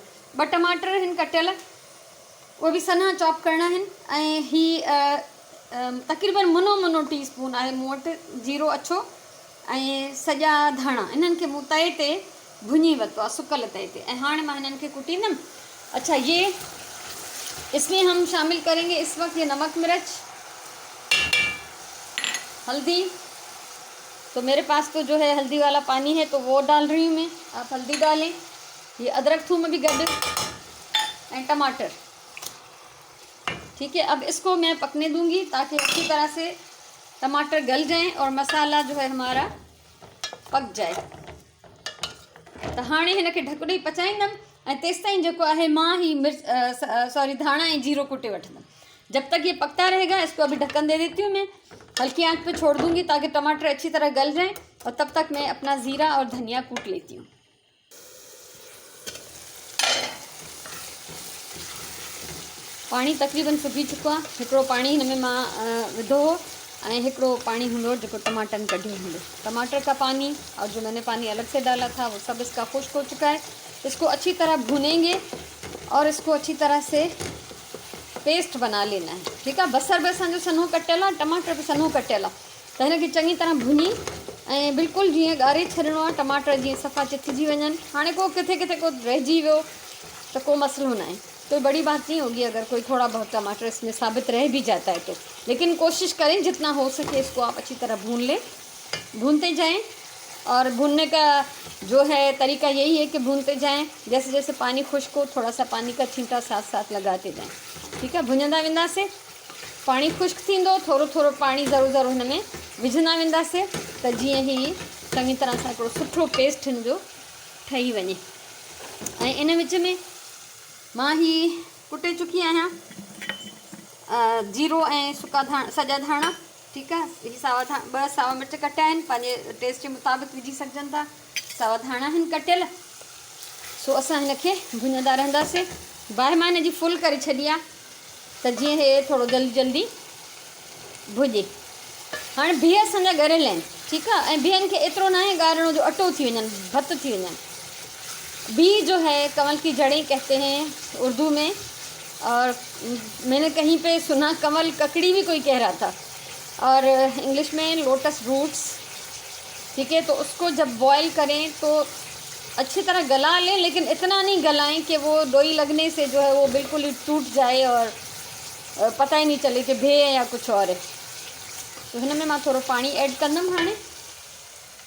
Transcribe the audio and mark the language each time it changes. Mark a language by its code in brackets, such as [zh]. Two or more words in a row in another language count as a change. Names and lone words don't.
[sd] 2 टमाटर आहिनि कटियल, उहे बि सन्हा चॉप करणा आहिनि। ऐं ही तक़रीबन मुनो टीस्पून आहे मूं वटि जीरो अछो ऐं सॼा धाणा। इन्हनि खे मूं तए ते भुञी वरितो आहे, सुकल तए ते, ऐं हाणे मां हिननि खे कुटींदमि। [ur] اچھا، یہ اسمیں ہم شامل کریں گے اس وقت یہ نمک مرچ ہلدی. تو میرے پاس تو جو ہے ہلدی والا پانی ہے تو وہ ڈال رہی ہوں میں، آپ ہلدی ڈالیں. یہ ادرک تھوم بھی گڈھ اینڈ ٹماٹر. ٹھیک ہے، اب اسکو میں پکنے دوں گی تاکہ اچھی طرح سے ٹماٹر گل جائیں اور مصالحہ جو ہے ہمارا پک جائے. [sd] तो हाणे हिनखे ढकड़ी पचाईंदमि ऐं तेसि ताईं जेको आहे मां ही धाणा ऐं जीरो कुटे वठंदमि। [ur] جب تک یہ پکتا رہے گا اسکو ابھی ڈھکن دے دیتی ہوں میں، ہلکی آنچ پہ چھوڑ دوں گی تاکہ ٹماٹر اچھی طرح گل جائیں، اور تب تک میں اپنا زیرہ اور دھنیا کوٹ لیتی ہوں. [sd] पानी तकरीबन सुकी चुको आहे। हिकिड़ो पानी हिन में मां विधो हो ऐं हिकिड़ो पानी हूंदो जेको टमाटरनि कढियो हूंदो। [ur] ٹماٹر کا پانی اور جو میں نے پانی الگ سے ڈالا تھا وہ سب اسکا خشک ہو چکا ہے. اسکو اچھی طرح بھونیں گے اور اسکو اچھی طرح سے پیسٹ بنا لینا ہے. ٹھیک ہے, [sd] बसर भी असांजो सन्हो कटियल आहे, टमाटर भी सन्हो कटियल आहे, त हिनखे चङी तरह भुनी ऐं बिल्कुलु जीअं ॻारे छॾिणो आहे। टमाटर जीअं सफ़ा चिथिजी वञनि। हाणे को किथे किथे को रहिजी वियो तो कोई मसलो ना है, [ur] کوئی بڑی بات نہیں ہوگی اگر کوئی تھوڑا بہت ٹماٹر اسمیں ثابت رہ بھی جاتا ہے تو. لیکن کوشش کریں جتنا ہو سکے اسکو آپ اچھی طرح بھون لیں، بھونتے جائیں. اور بھوننے کا جو ہے طریقہ یہی ہے کہ بھونتے جائیں، جیسے جیسے پانی خشک ہو تھوڑا سا پانی کا چھینٹا ساتھ ساتھ لگاتے جائیں. ٹھیک ہے, [sd] भुञंदा वेंदासीं, पानी खुश्क थींदो, थोरो थोरो पानी ज़रूर ज़रूर हिन में विझंदा वेंदासीं त जीअं ही चङी तरह सां हिकिड़ो सुठो पेस्ट हिन जो ठही वञे। ऐं इन विच में मां ही कुटे चुकी आहियां जीरो ऐं सॼा धाणा। [ur] ٹھیک ہے, [sd] ही 2 सावा मिर्च कटिया आहिनि, पंहिंजे टेस्ट जे मुताबिक़ विझी सघजनि था। सावा धाणा आहिनि कटियल। सो असां हिनखे भुञंदा रहंदासीं। बाहि मां हिन जी फुल करे छॾी आहे त जीअं हे थोरो जल्दी जल्दी भुॼे। हाणे बिह असांजा ॻरियल आहिनि। ठीकु आहे, ऐं बिहनि खे एतिरो न आहे ॻारणो जो अटो थी वञनि, भत थी वञनि। [ur] بی جو ہے کمل کی جڑیں کہتے ہیں اردو میں، اور میں نے کہیں پہ سنا کمل ککڑی بھی کوئی کہہ رہا تھا، اور انگلش میں [en] lotus roots. [ur] ٹھیک ہے، تو اسکو جب بوائل کریں تو اچھی طرح گلا لیں، لیکن اتنا نہیں گلائیں کہ وہ ڈوئی لگنے سے جو ہے وہ بالکل ہی ٹوٹ جائے اور پتہ ہی نہیں چلے کہ بیہ ہے یا کچھ اور ہے. [sd] तो हिन में मां थोरो पाणी ऐड कंदमि हाणे।